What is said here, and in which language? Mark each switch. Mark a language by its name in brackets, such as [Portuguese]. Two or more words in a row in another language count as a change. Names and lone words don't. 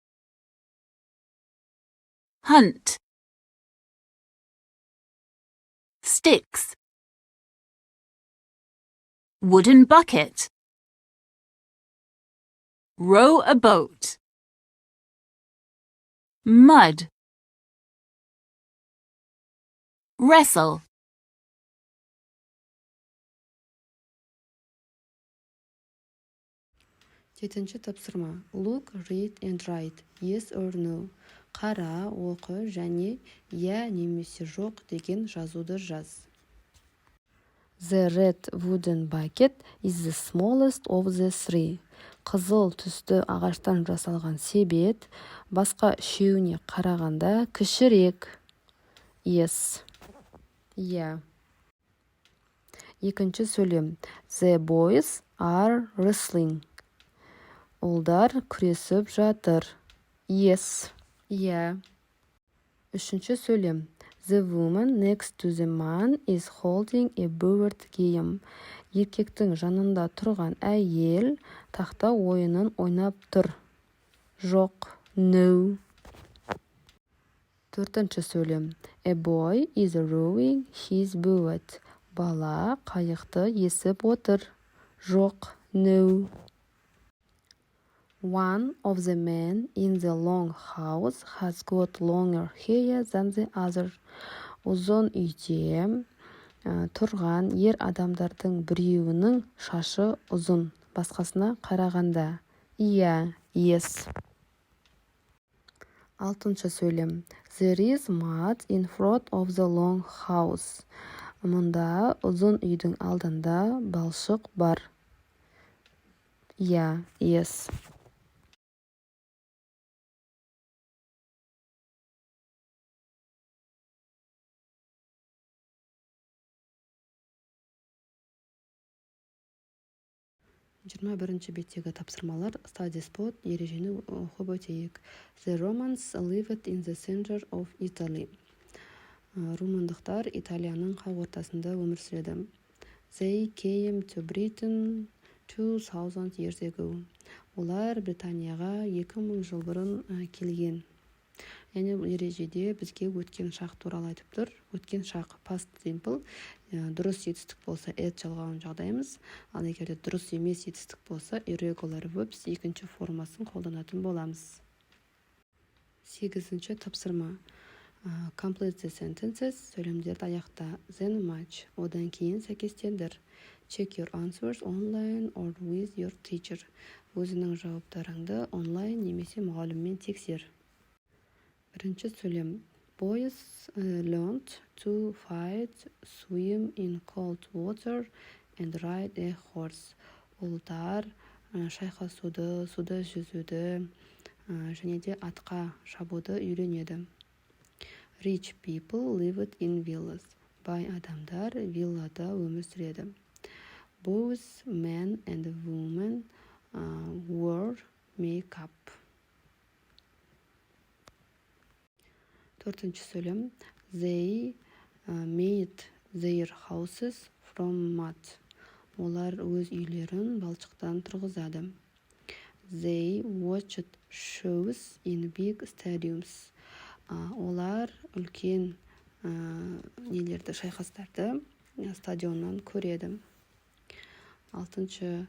[English] Hunt. Sticks. Wooden bucket. Row a boat. Mud. Wrestle. [Kazakh] Жетінші тапсырма. [English] Look, read and write. Yes or no. [Kazakh] Қара, оқы және иә немесе жоқ деген жазуды жаз. [English] The red wooden bucket is the smallest of the three. [Kazakh] Қызыл түсті ағаштан жасалған себет басқа үшеуіне қарағанда кішірек. [English] Yes. Yeah. [Kazakh] Екінші сөйлем. [English] The boys are wrestling. [Kazakh] Ұлдар күресіп жатыр. [English] Yes. Yeah. [Kazakh] Үшінші сөйлем. [English] The woman next to the man is holding a board game. [Kazakh] Еркектің жанында тұрған әйел тақта ойынын ойнап тұр. Жоқ. No. Төртінші сөйлем. [English] A boy is rowing his boat. [Kazakh] Бала қайықты есіп отыр. Жоқ. [English] No. One of the men in the long house has got longer hair than the other. [Kazakh] Ұзын үйде тұрған ер адамдардың біреуінің шашы ұзын. басқасына қарағанда. Иә, yes. 6-шы сөйлем. [English] There is mud in front of the long house. [Kazakh] Мұнда ұзын үйдің алдында балшық бар. Иә, yes. 21-ші беттегі тапсырмалар [English] study spot [Kazakh] ережені оқып өтейік. [English] The Romans lived in the center of Italy. [Kazakh] Румындықтар Италияның қақ ортасында өмір сүреді. [English] They came to Britain 2000 years ago. [Kazakh] Олар Британияға 2000 жыл бұрын келген. Яғни ережеде бізге өткен шақ туралы айтып тұр. Өткен шақ [English] past simple, [Kazakh] дұрыс етістік болса at жалғауын жағдаймыз. Ал егерде дұрыс емес етістік болса [English] irregular verbs [Kazakh] екінші формасын қолданатын боламыз. 8-ші тапсырма. [English] Complete the sentences, [Kazakh] сөйлемдерді аяқта. [English] Then match, [Kazakh] одан кейін сәйкестендір. [English] Check your answers online or with your teacher. [Kazakh] Өзінің жауаптарыңды онлайн немесе мұғаліммен тексер. 1-ші сөйлем. [English] Boys learned to fight, swim in cold water and ride a horse. [Kazakh] Ұлдар шайқасуды, суда жүзуді және де атқа шабуды үйренеді. [English] Rich people lived in villas. [Kazakh] Бай адамдар виллада өмір сүреді. [English] Both men and women wore makeup. [Kazakh] 4-ші сөйлем. [English] They made their houses from mud. [Kazakh] Олар өз үйлерін балшықтан тұрғызады. [English] They watched shows in big stadiums. [Kazakh] Олар үлкен нелерді, шайқастарды стадионнан көреді. 6-ші.